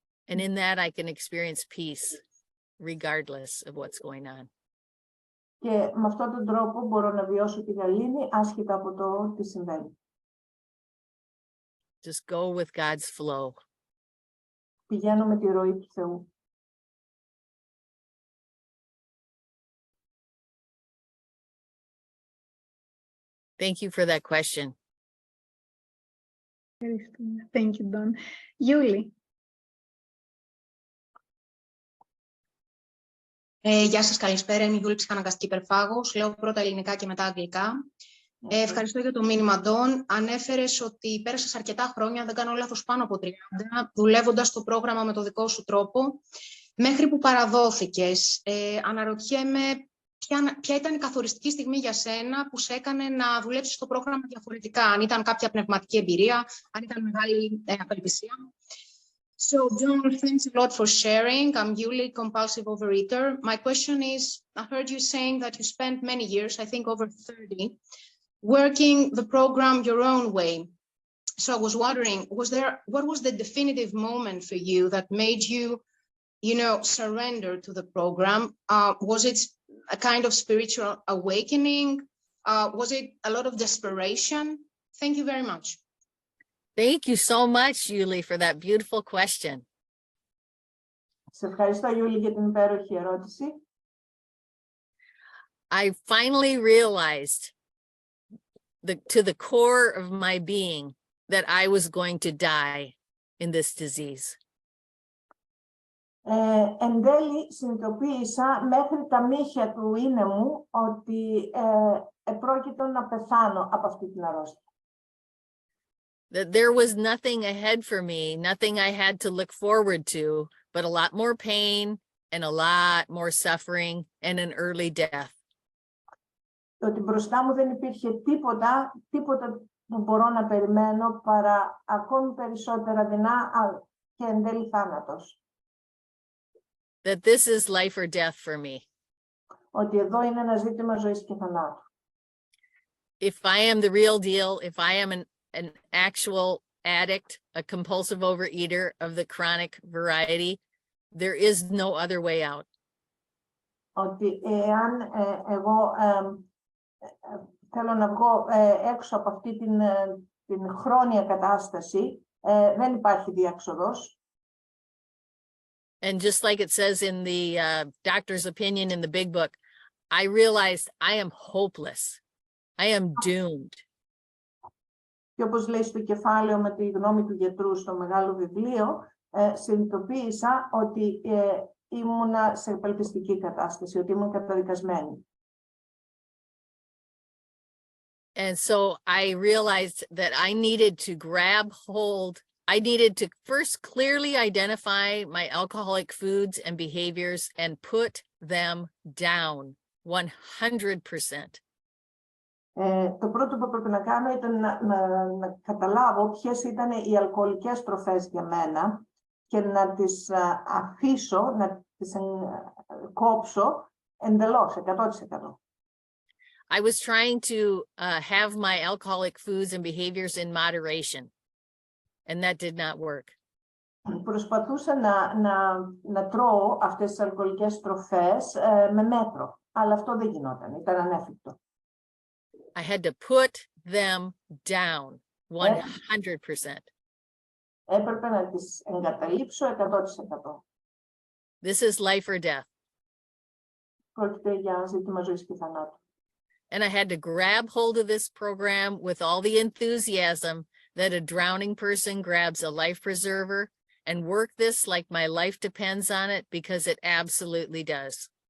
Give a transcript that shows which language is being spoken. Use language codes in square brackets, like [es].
[en] And in that I can experience peace regardless of what's going on. [el] Και με αυτόν τον τρόπο μπορώ να βιώσω τη γαλήνη άσχετα από το τι συμβαίνει. [en] Just go with God's flow. [el] Πηγαίνω με τη ροή του Θεού. [en] Thank you for that question. Thank you, Don. Julie. [el] Γεια σας, καλησπέρα. Είμαι η Γιούλη, ψυχαναγκαστική υπερφάγος. Λέω πρώτα ελληνικά και μετά αγγλικά. Ευχαριστώ για το μήνυμα, Ντόν. Ανέφερες ότι πέρασες αρκετά χρόνια, δεν κάνω λάθος, πάνω από 30, δουλεύοντας το πρόγραμμα με το δικό σου τρόπο, μέχρι που παραδόθηκες. Αναρωτιέμαι ποια ήταν η καθοριστική στιγμή για σένα που σε έκανε να δουλέψεις το πρόγραμμα διαφορετικά, αν ήταν κάποια πνευματική εμπειρία, αν ήταν μεγάλη απελπισία. [en] So, John, thanks a lot for sharing. I'm Yuli, compulsive overeater. My question is, I heard you saying that you spent many years, I think over 30, working the program your own way. So I was wondering, what was the definitive moment for you that made you, surrender to the program? Was it a kind of spiritual awakening? Was it a lot of desperation? Thank you very much. Thank you so much, Yuli, for that beautiful question. [el] Σε ευχαριστώ, Γιούλη, για την υπέροχη ερώτηση. [en] I finally realized to the core of my being that I was going to die in this disease. [el] Εν τέλει, συνειδητοποίησα μέχρι τα μύχια του είναι μου ότι επρόκειτο να πεθάνω από αυτή την αρρώστια. [en] That there was nothing ahead for me, nothing I had to look forward to, but a lot more pain and a lot more suffering and an early death. [el] Ότι μπροστά μου δεν υπήρχε τίποτα που μπορώ να περιμένω παρά ακόμη περισσότερα δεινά και εν τέλει θάνατος. [en] That this is life or death for me. [el] Ότι εδώ είναι ένα ζήτημα ζωής και θανάτου. [en] If I am the real deal, if I am an actual addict, a compulsive overeater of the chronic variety, there is no other way out. [el] ότι εάν εγώ θέλω να βγω έξω από αυτή την χρόνια κατάσταση, δεν υπάρχει διέξοδος. [en] And just like it says in the doctor's opinion in the big book, I realized I am hopeless. I am doomed. [el] Και όπως λέει στο κεφάλαιο με τη γνώμη του γιατρού στο μεγάλο βιβλίο, συνειδητοποίησα ότι ήμουνα σε απελπιστική κατάσταση, ότι ήμουν καταδικασμένη. [en] And so I realized that I needed to grab hold. I needed to first clearly identify my alcoholic foods and behaviors and put them down 100%. [el] Το πρώτο που έπρεπε να κάνω ήταν να καταλάβω ποιες ήταν οι αλκοολικές τροφές για μένα και να τις αφήσω, να τις κόψω εντελώς, 100%. [en] I was trying to have my alcoholic foods and behaviors in moderation, and that did not work. [el] Προσπαθούσα να τρώω αυτές τις αλκοολικές τροφές με μέτρο, αλλά αυτό δεν γινόταν, ήταν ανέφικτο. [en] I had to put them down 100%. [el] Έπρεπε να τις εγκαταλείψω 100%. [en] This is life or death. [el] Πρόκειται για ζήτημα ζωής και θανάτου. [en] And I had to grab hold of this program with all the enthusiasm that a drowning person grabs a life preserver and work this like my life depends on it, because it absolutely does.